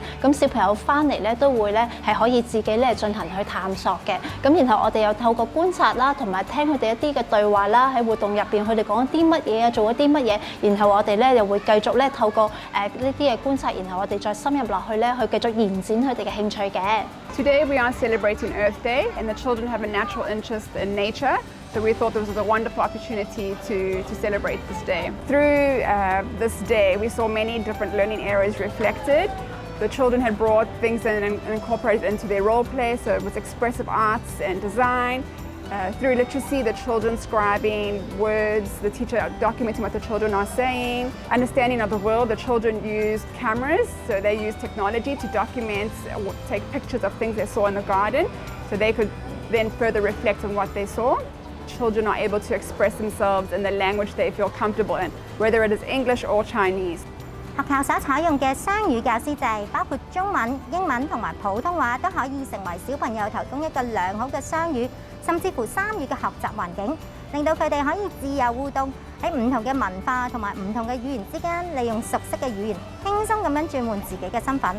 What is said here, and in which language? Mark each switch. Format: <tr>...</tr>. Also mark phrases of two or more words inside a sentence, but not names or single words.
<yue>咁小朋友翻嚟咧都會咧係可以自己咧進行去探索嘅。咁然後我哋又透過觀察啦，同埋聽佢哋一啲嘅對話啦，喺活動入邊佢哋講啲乜嘢啊，做咗啲乜嘢，然後我哋咧又會繼續咧透過呢啲嘅觀察，然後我哋再深入落去咧去繼續延展佢哋嘅興趣嘅。</yue> <en>Today we are celebrating Earth Day, and the children have a natural interest in nature. So we thought this was a wonderful opportunity to celebrate this day. Through this day, we saw many different learning areas reflected. The children had brought things in and incorporated into their role play, so it was expressive arts and design. Through literacy, the children scribing words, the teacher documenting what the children are saying. Understanding of the world, the children used cameras, so they used technology to document, take pictures of things they saw in the garden, so they could then further reflect on what they saw. Children are able to express themselves in the language they feel comfortable in, whether it is English or Chinese.</en> <yue>學校所採用嘅雙語教師制，包括中文、英文同埋普通話，都可以成為小朋友提供一個良好嘅雙語，甚至乎三語嘅學習環境，令到佢哋可以自由互動，喺唔同嘅文化同埋唔同嘅語言之間，利用熟悉嘅語言，輕鬆咁樣轉換自己嘅身份。</yue>